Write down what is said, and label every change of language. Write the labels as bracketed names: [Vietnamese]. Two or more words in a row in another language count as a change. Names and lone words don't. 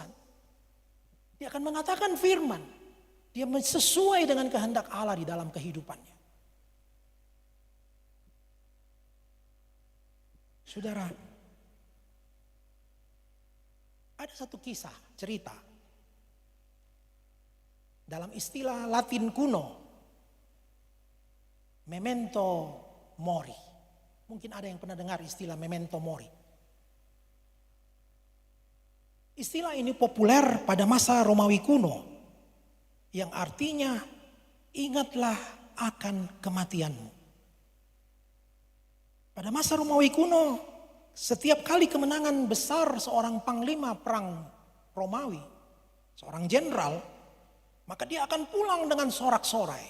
[Indonesian] Dia akan mengatakan firman. Dia sesuai dengan kehendak Allah di dalam kehidupannya. Saudara, ada satu kisah, cerita. Dalam istilah Latin kuno, [Latin] memento mori. [Indonesian] Mungkin ada yang pernah dengar istilah [Latin] memento mori. [Indonesian] Istilah ini populer pada masa Romawi kuno, yang artinya ingatlah akan kematianmu. Pada masa Romawi kuno, setiap kali kemenangan besar seorang panglima perang Romawi, seorang jenderal, maka dia akan pulang dengan sorak-sorai.